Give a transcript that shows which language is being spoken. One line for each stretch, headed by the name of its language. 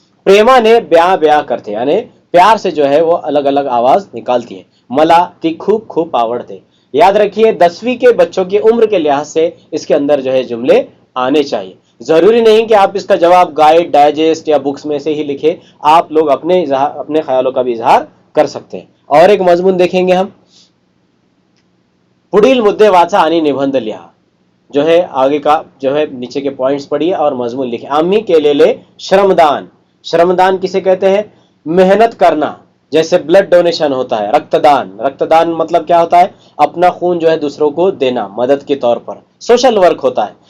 Marathi: प्रेमाने ब्या ब्या करते
Hindi: यानी प्यार से जो है वो अलग अलग आवाज निकालती है।
Marathi: मला ती खूप खूप आवडते।
Hindi: याद रखिए, 10वीं के बच्चों की उम्र के लिहाज से इसके अंदर जो है जुमले आने चाहिए। जरूरी नहीं कि आप इसका जवाब गाइड, डाइजेस्ट या बुक्स में से ही लिखे, आप लोग अपने ख्यालों का भी इजहार कर सकते हैं। और एक मजमून देखेंगे हम,
Marathi: पुढील मुद्दे वाचा आणि निबंध लिहा।
Hindi: जो है आगे का जो है नीचे के पॉइंट्स पढ़िए और मजमून लिखिए।
Marathi: आम्ही केलेले श्रमदान,
Hindi: श्रमदान किसे कहते हैं, मेहनत करना, जैसे ब्लड डोनेशन होता है, रक्तदान, रक्तदान मतलब क्या होता है, अपना खून जो है दूसरों को देना मदद के तौर पर, सोशल वर्क होता है।